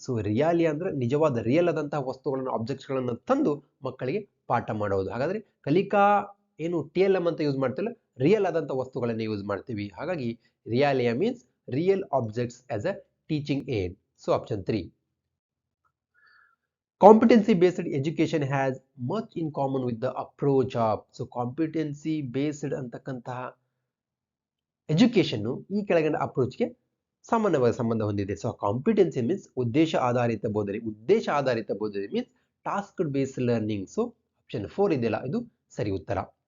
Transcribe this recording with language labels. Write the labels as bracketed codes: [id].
[kn] So ರಿಯಾಲಿಯಾ ಅಂದ್ರೆ ನಿಜವಾದ real ಆದಂತಹ ವಸ್ತುಗಳನ್ನು, ಆಬ್ಜೆಕ್ಟ್ಸ್ ಗಳನ್ನು ತಂದು ಮಕ್ಕಳಿಗೆ ಪಾಠ ಮಾಡೋದು. ಹಾಗಾದ್ರೆ ಕಲಿಕಾ ಏನು TLM ಅಂತ ಯೂಸ್ ಮಾಡ್ತಿಲ್ಲ, ರಿಯಲ್ ಆದಂತಹ ವಸ್ತುಗಳನ್ನು ಯೂಸ್ ಮಾಡ್ತೀವಿ. ಹಾಗಾಗಿ [en] Realia means real objects as a teaching aid. So option 3. Competency based education has much in common with the approach of. So competency based [kn] ಅಂತಕ್ಕಂತಹ ಎಜುಕೇಶನ್ ಈ ಕೆಳಗಿನ ಅಪ್ರೋಚ್ಗೆ ಸಾಮಾನ್ಯವಾಗಿ ಸಂಬಂಧ ಹೊಂದಿದೆ. ಸೊ ಕಾಂಪಿಟೆನ್ಸಿ ಮೀನ್ಸ್ ಉದ್ದೇಶ ಆಧಾರಿತ ಬೋಧನೆ. ಉದ್ದೇಶ ಆಧಾರಿತ ಬೋಧನೆ means task based learning. So option 4 ಇದೆಯಲ್ಲ, ಇದು ಸರಿ ಉತ್ತರ.